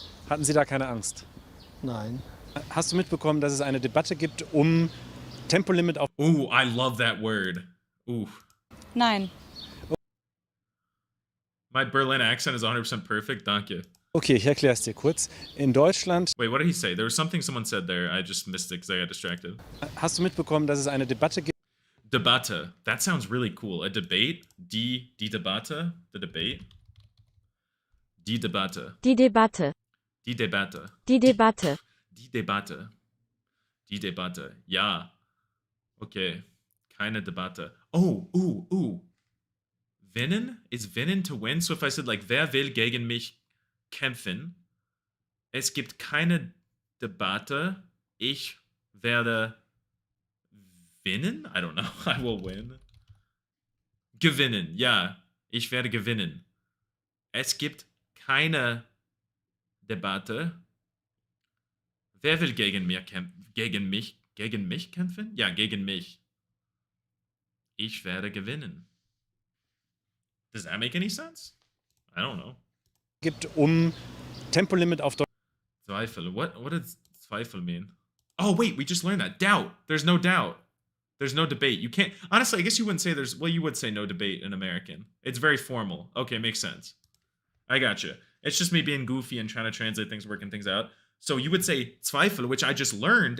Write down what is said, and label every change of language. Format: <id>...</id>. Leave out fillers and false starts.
<de>Hatten Sie da keine Angst? Nein. Hast du mitbekommen, dass es eine Debatte gibt um Tempolimit auf...</de> <en>Ooh, I love that word. Ooh.</en> <de>Nein.</de> <en>My Berlin accent is 100% perfect. Danke.</en> <de>Okay, ich erkläre es dir kurz. In Deutschland.</de> <en>Wait, what did he say? There was something someone said there. I just missed it because I got distracted.</en> <de>Hast du mitbekommen, dass es eine Debatte gibt? Debatte.</de> <en>That sounds really cool. A debate? Die Debatte? The debate? Die Debatte.</en> <de>Die Debatte. Die Debatte. Die Debatte. Die Debatte. Die Debatte. Ja. Okay. Keine Debatte.</de> <en>Oh, Winnen? Is Winnen to win? So if I said like,</en> <de>wer will gegen mich kämpfen? Es gibt keine Debatte. Ich werde winnen?</de> <en>I don't know. I will win.</en> <de>Gewinnen. Ja. Ich werde gewinnen. Es gibt keine Debatte. Wer will gegen mich kämpfen? Ja, gegen mich. Ich werde gewinnen.</de> <en>Does that make any sense? I don't know.</en> <de>Gibt Tempolimit auf Deutsch.</de> <en>Zweifel. What does Zweifel mean? Oh, wait, we just learned that. Doubt. There's no doubt. There's no debate. You can't. Honestly, I guess you wouldn't say there's. Well, you would say no debate in American. It's very formal. Okay, makes sense. I gotcha. It's just me being goofy and trying to translate things, working things out. So you would say Zweifel, which I just learned.</en>